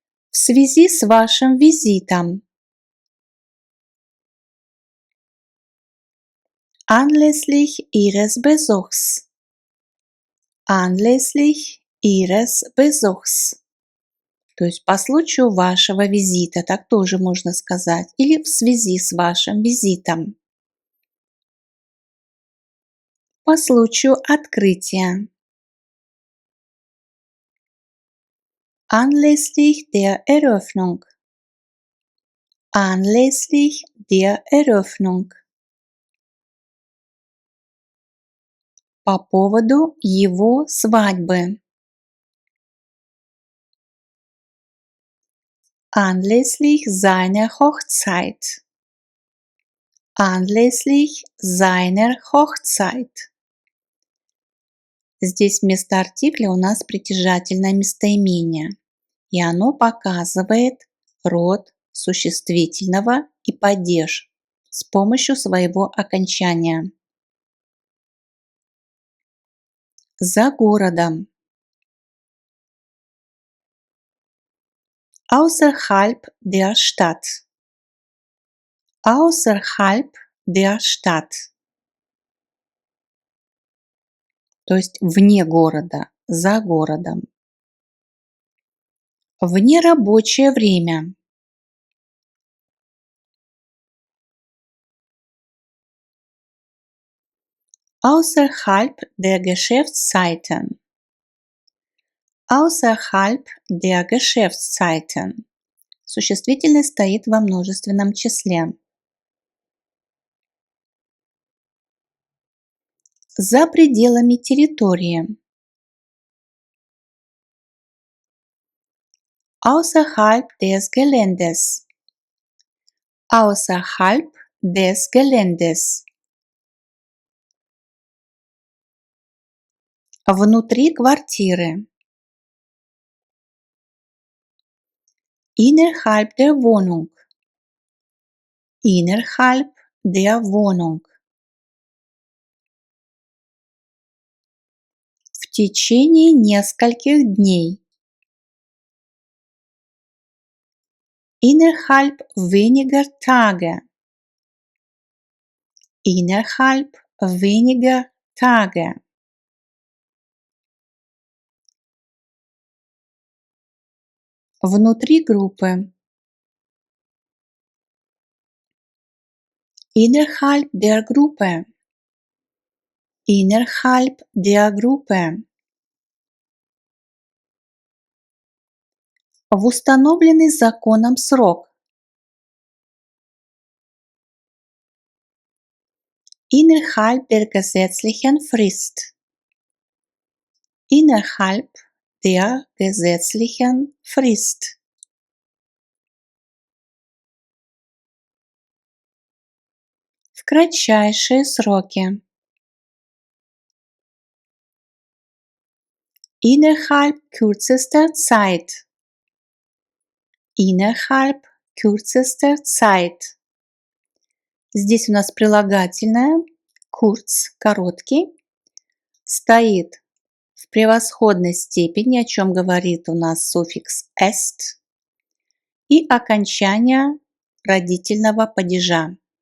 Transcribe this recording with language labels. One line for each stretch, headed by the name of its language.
Russian: В связи с вашим визитом.
German: Anlässlich Ihres Besuchs. Anlässlich Ihres Besuchs.
Russian: То есть по случаю вашего визита, так тоже можно сказать. Или в связи с вашим визитом. По случаю открытия.
German: Anlässlich der Eröffnung. Anlässlich der Eröffnung.
Russian: По поводу его свадьбы.
German: Anlässlich seiner Hochzeit. Anlässlich seiner Hochzeit.
Russian: Здесь вместо артикля у нас притяжательное местоимение, и оно показывает род существительного и падеж с помощью своего окончания. За городом.
German: Außerhalb der Stadt. Außerhalb der Stadt.
Russian: То есть вне города, за городом. В нерабочее время.
German: Außerhalb der Geschäftszeiten. Außerhalb der Geschäftszeiten.
Russian: Существительное стоит во множественном числе. За пределами территории.
German: Außerhalb des Geländes. Außerhalb des Geländes.
Russian: Внутри квартиры.
German: Innerhalb der Wohnung. Innerhalb der Wohnung. В
Russian: В течение нескольких дней.
German: Innerhalb weniger Tage. Innerhalb weniger Tage.
Russian: Внутри группы.
German: Innerhalb der Gruppe. Innerhalb der Gruppe.
Russian: В установленный законом срок.
German: Innerhalb der gesetzlichen Frist. Innerhalb der gesetzlichen Frist.
Russian: В кратчайшие сроки.
German: Innerhalb kürzester Zeit. Innerhalb kürzester Zeit.
Russian: Здесь у нас прилагательное kurz, короткий, стоит в превосходной степени, о чем говорит у нас суффикс est, и окончание родительного падежа.